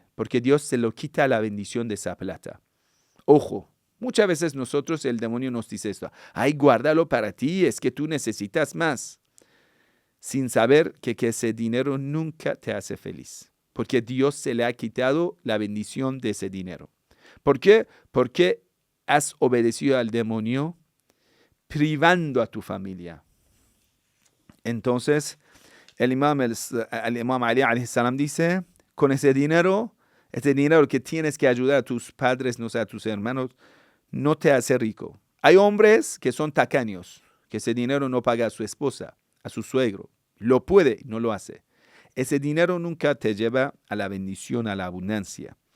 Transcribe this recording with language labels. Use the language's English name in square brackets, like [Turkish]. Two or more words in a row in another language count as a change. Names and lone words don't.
[Spanish] Porque Dios se lo quita la bendición de esa plata. Ojo, muchas veces nosotros, el demonio nos dice esto, ay, guárdalo para ti, es que tú necesitas más, sin saber que ese dinero nunca te hace feliz. Porque Dios se le ha quitado la bendición de ese dinero. ¿Por qué? Porque has obedecido al demonio privando a tu familia. Entonces, el imam Ali [Arabic] عليه السلام [Spanish] dice, con ese dinero que tienes que ayudar a tus padres, no sé, a tus hermanos, no te hace rico. Hay hombres que son tacaños, que ese dinero no paga a su esposa, a su suegro. Lo puede, no lo hace. Ese dinero nunca te lleva a la bendición, a la abundancia.